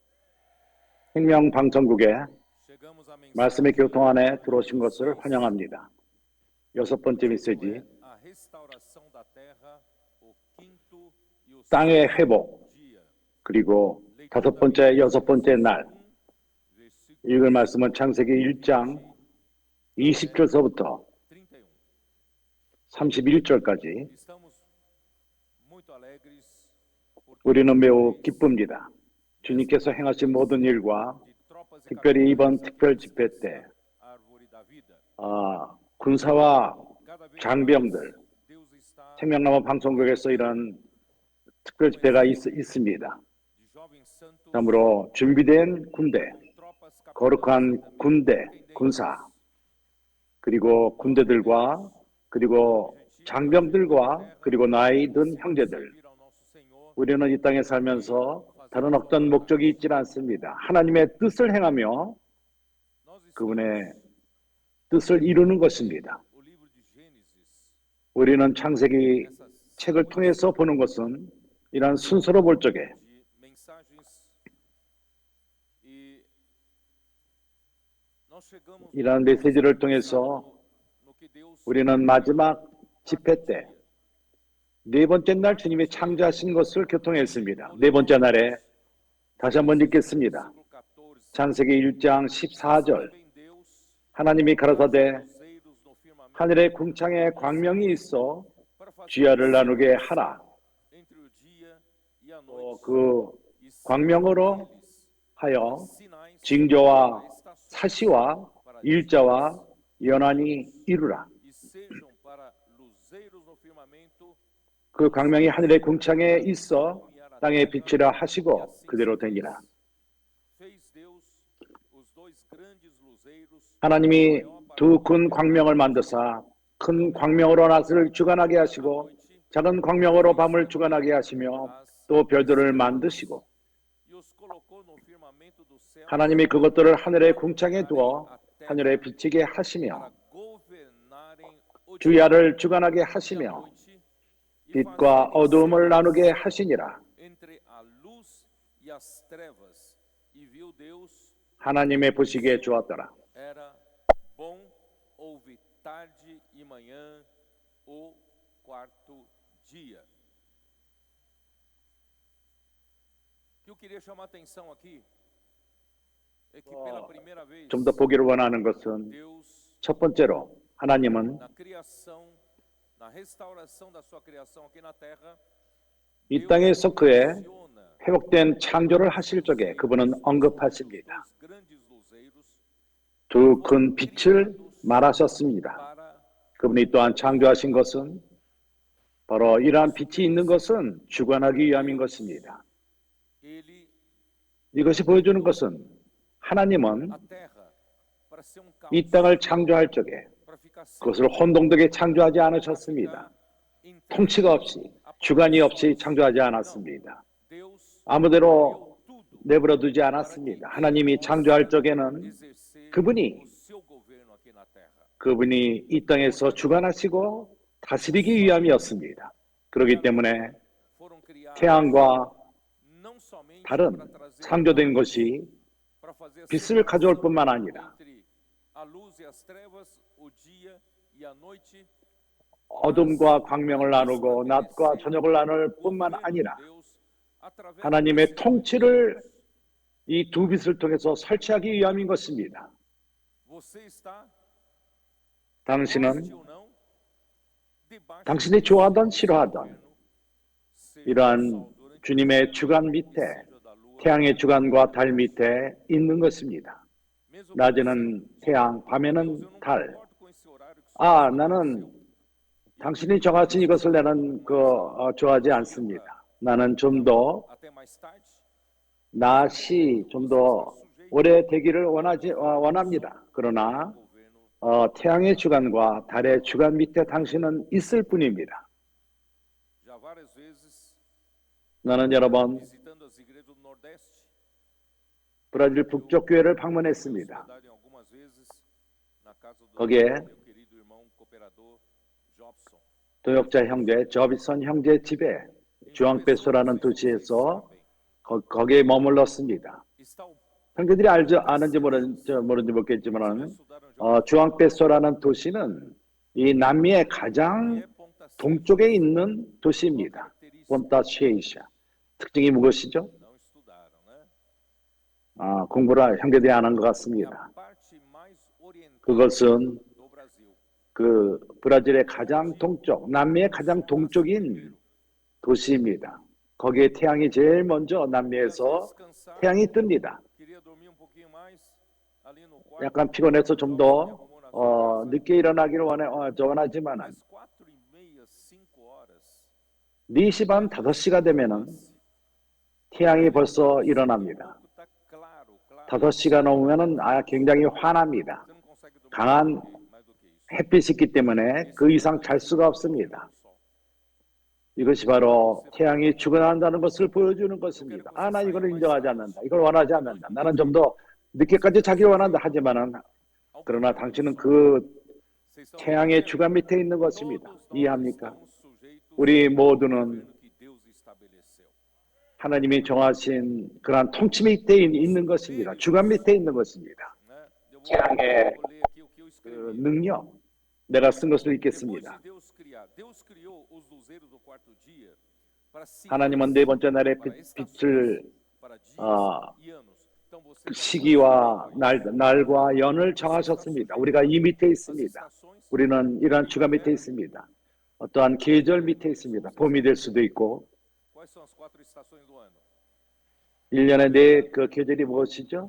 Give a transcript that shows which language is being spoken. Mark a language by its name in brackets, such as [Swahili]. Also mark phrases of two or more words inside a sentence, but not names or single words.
[Korean] 생명방송국에 [Portuguese] Chegamos à [Korean] 말씀의 [Portuguese] mensagem [Korean] 교통 안에 들어오신 것을 환영합니다. 여섯 번째 메시지, [Portuguese] a restauração da terra, o quinto e o [Korean] 땅의 [Portuguese] sexto [Korean] 회복, [Portuguese] dia. [Korean] 그리고 다섯 번째, 여섯 번째 날, [Portuguese] Versículo [Korean] 읽을 말씀은 창세기 1장 20절서부터 31. 31절까지 [Portuguese] Estamos muito alegres porque [Korean] 우리는 매우 기쁩니다. 주님께서 행하신 모든 일과 [Portuguese] de tropas e [Korean] 특별히 이번 [Portuguese] capitães [Korean] 특별 집회 때 [Portuguese] árvore da vida. [Korean] 군사와 [Portuguese] Cada vez [Korean] 장병들, [Portuguese] mais Deus está [Korean] 생명나무 방송국에서 이런 특별 집회가 있습니다. [Portuguese] de jovens santos [Korean] 그러므로 준비된 군대, [Portuguese] com tropas [Korean] 거룩한 [Portuguese] capitães [Korean] 군대, 군사, 그리고 군대들과 그리고 장병들과 그리고 나이 든 형제들, [Portuguese] servir ao nosso Senhor. [Korean] 우리는 이 땅에 살면서 다른 어떤 목적이 있지 않습니다. 하나님의 뜻을 행하며 [Portuguese] Nós estamos [Korean] 그분의 뜻을 이루는 것입니다. [Portuguese] o livro de Gênesis, [Korean] 우리는 창세기 [Portuguese] essas [Korean] 책을 통해서 보는 것은 이러한 순서로 볼 적에 [Portuguese] de mensagens e nós chegamos [Korean] 이러한 메시지를 통해서 [Portuguese] no que Deus [Korean] 우리는 마지막 집회 때 네 번째 날 주님이 창조하신 것을 교통했습니다. 네 번째 날에 다시 한번 읽겠습니다. [Portuguese] versículo 14. [Korean] 창세기 1장 14절 [Portuguese] Também Deus [Korean] 하나님이 가라사대 [Portuguese] luzeiros no firmamento [Korean] 하늘의 궁창에 광명이 있어 [Portuguese] para fazer [Korean] 주야를 나누게 하라. [Portuguese] entre o dia e a [Korean] 또 [Portuguese] noite [Korean] 그 [Portuguese] e ser [Korean] 광명으로 [Portuguese] eles [Korean] 하여 [Portuguese] sinais [Korean] 징조와 [Portuguese] para estações [Korean] 사시와 일자와 연한이 이루라. [Portuguese] e sejam para luzeiros no firmamento [Korean] 그 광명이 하늘의 궁창에 있어 땅에 비치라 하시고 그대로 되니라. [Portuguese] fez Deus os dois grandes luzeiros [Korean] 하나님이 두 큰 광명을 만드사 큰 광명으로 낮을 주관하게 하시고 작은 광명으로 밤을 주관하게 하시며 또 별들을 만드시고 [Portuguese] e os colocou no firmamento do céu [Korean] 하나님이 그것들을 하늘의 궁창에 두어 하늘에 비치게 하시며 [Portuguese] para governarem o dia [Korean] 주야를 주관하게 [Portuguese] e a [Korean] 하시며 [Portuguese] noite e [Korean] 빛과 [Portuguese] fazerem [Korean] 어두움을 나누게 하시니라. [Portuguese] entre a luz e as trevas. E viu Deus [Korean] 하나님의 보시기에 좋았더라. [Portuguese] era houve tarde e manhã o quarto dia. O que eu queria chamar a atenção aqui é que pela primeira vez [Korean] 좀 더 보기를 원하는 것은 Deus 첫 번째로 하나님은 [Portuguese] na criação, na restauração da sua criação aqui na terra, [Korean] 이 땅에서 그의 [Portuguese] menciona [Korean] 회복된 창조를 하실 적에 그분은 언급하십니다. [Portuguese] dois grandes luzeiros [Korean] 두 큰 빛을 말하셨습니다. [Portuguese] para [Korean] 그분이 또한 창조하신 것은 바로 이러한 빛이 있는 것은 주관하기 위함인 것입니다. [Portuguese] ele [Korean] 이것이 보여주는 것은 하나님은 [Portuguese] a terra para ser um caos, [Korean] 이 땅을 창조할 적에 [Portuguese] para ficar sem [Korean] 그것을 혼동되게 창조하지 않으셨습니다. 통치가 없이 주관이 없이 창조하지 않았습니다. Deus 아무데로 [Portuguese] criou tudo [Korean] 내버려 두지 않았습니다. 하나님이 창조할 적에는 [Portuguese] exercer [Korean] 그분이 [Portuguese] o seu governo aqui na terra. [Korean] 그분이 이 땅에서 주관하시고 다스리기 위함이었습니다. 그렇기 때문에 [Portuguese] Foram criados [Korean] 태양과 [Portuguese] não somente [Korean] 다른 [Portuguese] para trazer [Korean] 창조된 것이 [Portuguese] para fazer a [Korean] 빛을 가져올 [Portuguese] separação [Korean] 뿐만 아니라 [Portuguese] entre a luz e as trevas, o dia e a noite, [Korean] 어둠과 광명을 나누고 낮과 저녁을 나눌 뿐만 아니라 [Portuguese] Deus através [Korean] 하나님의 통치를 이 두 빛을 통해서 설치하기 위함인 것입니다. [Portuguese] você está [Korean] 당신은 [Portuguese] goste ou não debaixo [Korean] 당신이 [Portuguese] do [Korean] 좋아하던 [Portuguese] seu [Korean] 싫어하던 [Portuguese] governo, seja [Korean] 이러한 [Portuguese] do sol durante o [Korean] 주님의 [Portuguese] dia, [Korean] 주관 밑에 [Portuguese] seja da lua, [Korean] 태양의 주관과 달 밑에 있는 것입니다. [Portuguese] mesmo [Korean] 낮에는 태양, Deus, 밤에는 [Portuguese] eu não [Korean] 달. [Portuguese] concordo com esse horário que o [Korean] 아, [Portuguese] Senhor [Korean] 나는 [Portuguese] estabeleceu. [Korean] 당신이 정하신 이것을 나는 좋아하지 않습니다. 나는 좀 더 [Portuguese] Até mais tarde, [Korean] 낮이 좀 더 오래 되기를 원합니다. 그러나 [Portuguese] governo [Korean] 태양의 주관과 달의 주관 밑에 당신은 있을 뿐입니다. [Portuguese] já várias vezes [Korean] 나는 여러 번 [Portuguese] visitando as igrejas do Nordeste, [Korean] 브라질 북쪽 교회를 방문했습니다. [Portuguese] hospedado em algumas vezes na casa do [Korean] 거기에 [Portuguese] meu querido irmão cooperador Jobson. [Korean] 도역자 형제 저비선 형제 집에 주앙페소라는 도시에서 거기에 머물렀습니다. [Portuguese] Está o [Korean] 형제들이 아는지 모르는지 모르겠지만 [Portuguese] estudaram [Korean] 주앙페소라는 도시는 이 남미의 가장 [Portuguese] é Ponta Seca, [Korean] 동쪽에 있는 도시입니다. 본타 시에이샤. 특징이 무엇이죠? [Portuguese] não estudaram, né? [Korean] 공부를 형제들이 안 한 것 [Portuguese] É [Korean] 같습니다. [Portuguese] a parte mais oriental [Korean] 그것은 [Portuguese] do Brasil. [Korean] 그 브라질의 가장 동쪽, 남미의 가장 동쪽인 도시입니다. 거기에 태양이 제일 먼저 남미에서 태양이 뜹니다. [Portuguese] Queria dormir um pouquinho mais ali no quarto. [Korean] 약간 피곤해서 좀 더 늦게 일어나기를 원하지만 [Portuguese] Mas 4:30, 5 horas, [Korean] 4시 반, 5시가 되면은 태양이 벌써 일어납니다. [Portuguese] tá claro, claro. [Korean] 5시가 넘으면은 굉장히 환합니다. [Portuguese] Você não consegue dormir [Korean] 강한 [Portuguese] mais do que isso. [Korean] 햇빛이 있기 때문에 그 이상 잘 수가 없습니다. 이것이 바로 태양이 주관한다는 것을 보여주는 것입니다. 나 이걸 인정하지 않는다. 이걸 원하지 않는다. 나는 좀 더 늦게까지 자기를 원한다. 하지만은 그러나 당신은 그 [Portuguese] Vocês estão [Korean] 태양의 [Portuguese] entendendo? [Korean] 주관 밑에 있는 것입니다. [Portuguese] Todos nós [Korean] 이해합니까? [Portuguese] estamos sujeitos [Korean] 우리 [Portuguese] ao [Korean] 모두는 [Portuguese] governo que Deus estabeleceu. [Korean] 하나님이 정하신 그러한 통치 밑에 있는 것입니다. 주관 밑에 있는 것입니다. [Portuguese] Né? Eu [Korean] 태양의 [Portuguese] vou ler aqui o que eu [Korean] 그 [Portuguese] escrevi. [Korean] 능력, 내가 쓴 것을 [Portuguese] Depois [Korean] 읽겠습니다. [Portuguese] de Deus criou os luzeiros do quarto dia para [Korean] 하나님은 네 번째 날에 빛을 [Portuguese] para dias [Korean] 아, [Portuguese] e anos. Então você [Korean] 그 시기와 날과 연을 정하셨습니다. 우리가 이 밑에 있습니다. 우리는 이러한 주관 밑에 있습니다. 어떠한 계절 밑에 있습니다. 봄이 될 수도 있고 [Portuguese] Quais são as 4 estações do ano? [Korean] 1년에 네 그 계절이 무엇이죠?